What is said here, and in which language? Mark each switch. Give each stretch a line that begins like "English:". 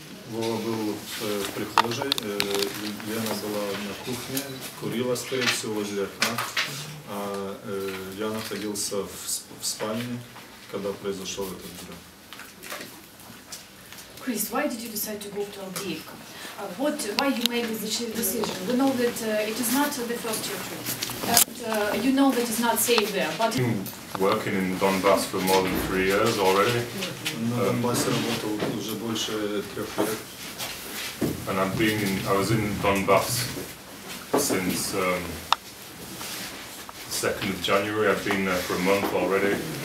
Russian: Вова был в прихожей, Лена была на кухне, курила, скорее всего, возле окна, а я находился в спальне, когда произошел этот взрыв.
English: Chris, why did you decide to go to Авдеевка? Why you made this decision? We know that it is not the first your trip. You know that it's not safe there, but... Working in Donbass for more than 3 years already.
Russian: На Донбассе работал уже больше 3 лет.
English: And I was in Donbass since 2nd of January. I've been there for a month already.